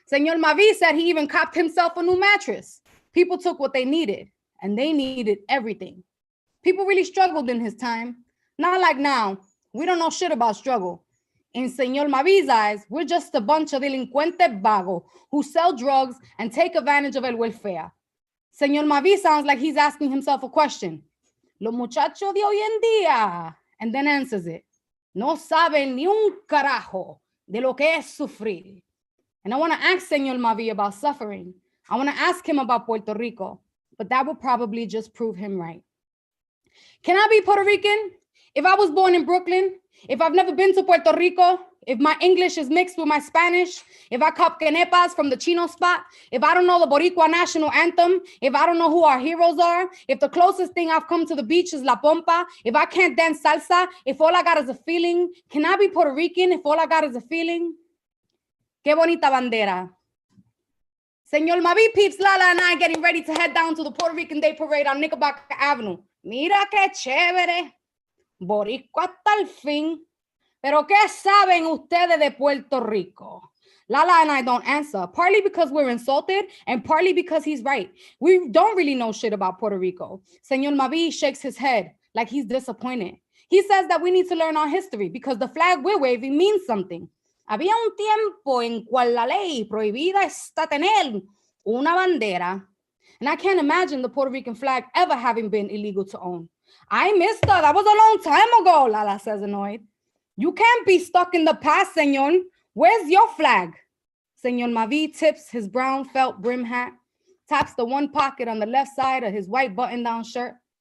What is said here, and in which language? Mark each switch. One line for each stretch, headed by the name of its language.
English: Señor Mavi said he even copped himself a new mattress. People took what they needed, and they needed everything. People really struggled in his time. Not like now. We don't know shit about struggle. In Señor Mavi's eyes, we're just a bunch of
Spanish: delincuentes vagos
English: who sell drugs and take advantage of el welfare. Señor Mavi sounds like he's asking himself a question.
Spanish: Los muchachos de hoy en día,
English: and then answers it.
Spanish: No saben ni un carajo de lo que es sufrir.
English: And I want to ask Señor Mavi about suffering. I want to ask him about Puerto Rico, but that would probably just prove him right. Can I be Puerto Rican? If I was born in Brooklyn, if I've never been to Puerto Rico, if my English is mixed with my Spanish, if I cop quenepas from the Chino spot, if I don't know the Boricua national anthem, if I don't know who our heroes are, if the closest thing I've come to the beach is La Pompa, if I can't dance salsa, if all I got is a feeling, can I be Puerto Rican if all I got is a feeling?
Spanish: Qué bonita bandera.
English: Señor Mavi peeps, Lala and I getting ready to head down to the Puerto Rican Day Parade on Knickerbocker Avenue.
Spanish: Mira qué chévere. Boricua hasta el fin. Pero ¿qué saben ustedes de Puerto Rico?
English: Lala and I don't answer, partly because we're insulted and partly because he's right. We don't really know shit about Puerto Rico. Señor Mavi shakes his head like he's disappointed. He says that we need to learn our history because the flag we're waving means something.
Spanish: Había un tiempo en cual la ley prohibida está tener una bandera.
English: And I can't imagine the Puerto Rican flag ever having been illegal to own. I missed her. That was a long time ago, Lala says annoyed. You can't be stuck in the past, señor. Where's your flag? Señor Mavi tips his brown felt brim hat, taps the one pocket on the left side of his white button-down shirt.